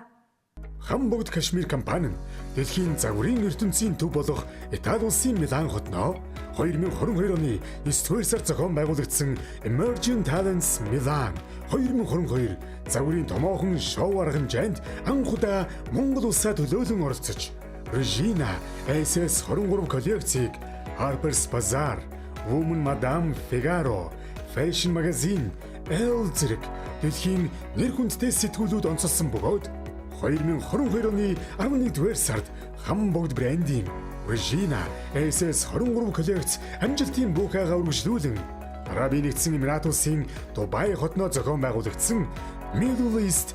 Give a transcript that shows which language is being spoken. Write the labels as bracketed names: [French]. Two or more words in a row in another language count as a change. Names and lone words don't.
[Mongolian] Хамбогд Кашмир компани нь дэлхийн загварын ертөнцийн төв болох Итали улсын Милан хотноо 2022 оны 9-р сард зохион байгуулагдсан Emerging Talents Milan 2022 загварын томоохон шоу аргамжинд анх удаа Монгол улсаа төлөөлөн оролцож Regina SS 23 коллекцийг Harper's Bazaar, Woman Madame Figaro, Fashion Magazine, L зэрэг дэлхийн нэр хүндтэй сэтгүүлүүд онцолсон бөгөөд 2022 оны 11-р сард Хамбогд брендийн Regina SS23 коллекц амжилтын буухайгаа үргэлжлүүлэн Арабын нэгдсэн Эмират улсын Дубай хотноо зохион байгуулагдсан Middle East